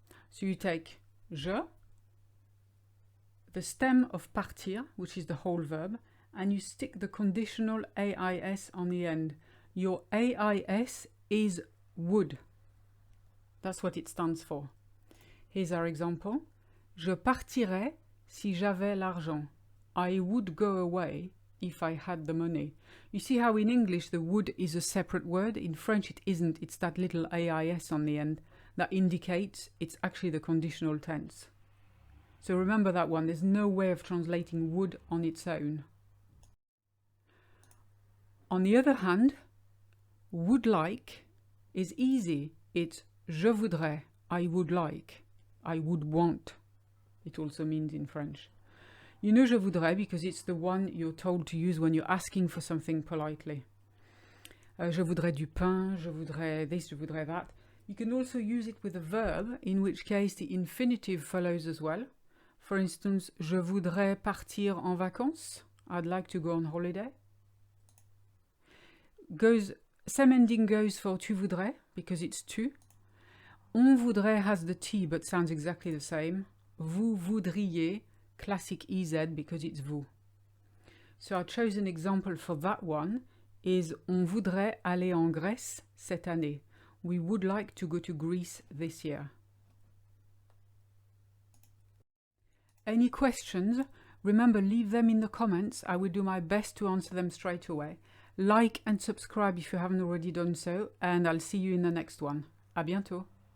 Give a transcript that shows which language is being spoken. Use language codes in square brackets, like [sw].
[en] So you take je, the stem of partir, which is the whole verb, and you stick the conditional AIS on the end. Your AIS is would. That's what it stands for. Here's our example. [fr] Je partirais si j'avais l'argent. [en] I would go away if I had the money. You see how in English the would is a separate word? In French it isn't. It's that little AIS on the end that indicates it's actually the conditional tense. So remember that one. There's no way of translating would on its own. On the other hand, would like is easy. It's [fr] je voudrais, [en] I would like, I would want. It also means in French. You know [fr] je voudrais [en] because it's the one you're told to use when you're asking for something politely. [fr] Je voudrais du pain, je voudrais this, je voudrais that. [en] You can also use it with a verb, in which case the infinitive follows as well. For instance, [fr] je voudrais partir en vacances. [en] I'd like to go on holiday. Same ending goes for [fr] tu voudrais, [en] because it's tu. [fr] On voudrait [en] has the T, but sounds exactly the same. [fr] Vous voudriez, [en] classic EZ, because it's vous. So our chosen example for that one is [fr] on voudrait aller en Grèce cette année. [en] We would like to go to Greece this year. Any questions? Remember, leave them in the comments. I will do my best to answer them straight away. Like and subscribe if you haven't already done so, and I'll see you in the next one. [fr] À bientôt.